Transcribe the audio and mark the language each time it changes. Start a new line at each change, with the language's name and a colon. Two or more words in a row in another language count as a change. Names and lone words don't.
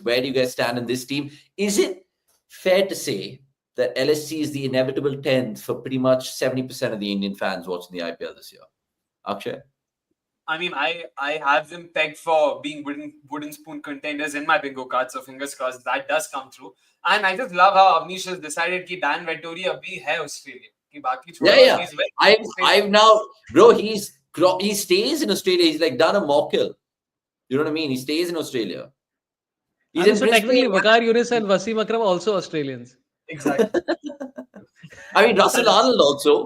English: Where do you guys stand in this team? Is it fair to say that LSG is the inevitable 10th for pretty much 70% of the Indian fans watching the IPL this year? Akshay? I mean, I have them pegged for being wooden spoon contenders in my bingo card, so fingers crossed that does come through. And I just love how Avnish has decided that Dan Vettori
Hindi: abhi hai
English: Australia.
Hindi: Ki baki chodo,
English: Yeah. he's very I've now, bro, he stays in Australia. He's like done a mockle. You know what I mean? He stays in Australia. He's in So Brisbane. technically, Waqar Yunus and Wasim Akram are also Australians. exactly. I mean, Russell Arnold also.